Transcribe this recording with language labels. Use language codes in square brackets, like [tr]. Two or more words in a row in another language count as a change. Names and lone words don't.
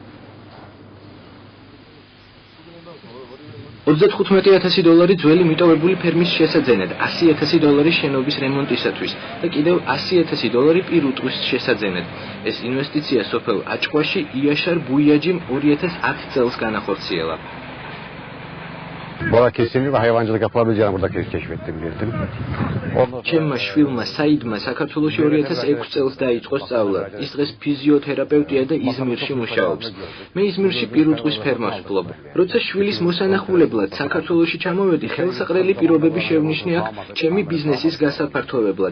[ka] 35,000 დოლარი ძველი მიტოვებული ფერმის შესაძენად, 100,000 დოლარი შენობის რემონტისათვის და კიდევ 100,000 დოლარი პირუტყვის შესაძენად. ეს ინვესტიცია სოფელ აჭყვაში იაშარ ბუიაჯიმ 2010 წელს განახორციელა. [tr] Bora kesinlikle hayvancılık yapabileceğini burada keşfettim bildim. [ka] ჩემმა შვილმა საიდმა საქართველოში 2006 წელს დაიწყო სწავლა. ის დღეს ფიზიოთერაპევტია და იზმირში მუშაობს. მე იზმირში პირუტყვის ფერმას ვფლობ. როცა შვილის მოსანახულებლად საქართველოში ჩამოვედი, ხელსაყრელი პირობები შევნიშნე აქ ჩემი ბიზნესის გასაფართოვებლად.